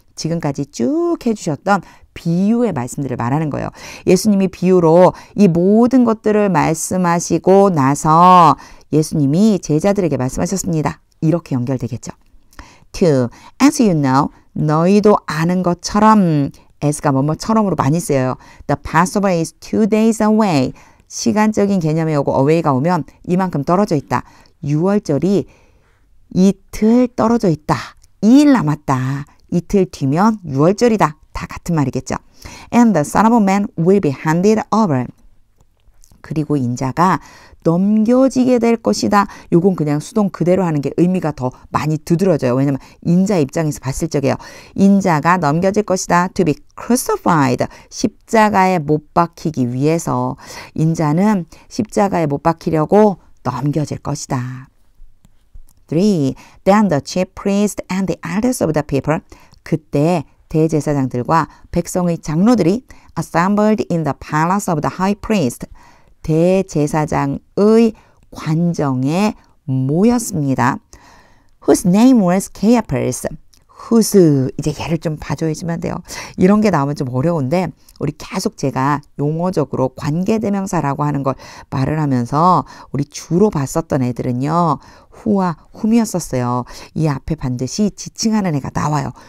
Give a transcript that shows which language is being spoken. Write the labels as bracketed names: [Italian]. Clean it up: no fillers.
[Korean] 지금까지 쭉 해주셨던 비유의 말씀들을 말하는 거예요. 예수님이 비유로 이 모든 것들을 말씀하시고 나서 예수님이 제자들에게 말씀하셨습니다. 이렇게 연결되겠죠. 2. [English] As you know, [Korean] 너희도 아는 것처럼 as가 뭐뭐처럼으로 많이 쓰여요. [English] The Passover is 2 days away. [Korean] 시간적인 개념에 오고 away가 오면 이만큼 떨어져 있다. 6월절이 이틀 떨어져 있다. 2일 남았다. 이틀 뒤면 6월절이다. 다 같은 말이겠죠. [English] And the Son of Man will be handed over. [Korean] 그리고 인자가 넘겨지게 될 것이다. 요건 그냥 수동 그대로 하는 게 의미가 더 많이 두드러져요. 왜냐면 인자 입장에서 봤을 적에요. 인자가 넘겨질 것이다. [English] To be crucified. [Korean] 십자가에 못 박히기 위해서 인자는 십자가에 못 박히려고 넘겨질 것이다. 3. [English] Then the chief priest and the elders of the people. [Korean] 그때 대제사장들과 백성의 장로들이 [English] assembled in the palace of the high priest. [Korean] 대제사장의 관정에 모였습니다. [English] Whose name was Caiaphas. [Korean] whose 이제 얘를 좀 봐줘야지만 돼요. 이런 게 나오면 좀 어려운데 우리 계속 제가 용어적으로 관계대명사라고 하는 걸 말을 하면서 우리 주로 봤었던 애들은요. who와 whom이었었어요. 이 앞에 반드시 지칭하는 애가 나와요.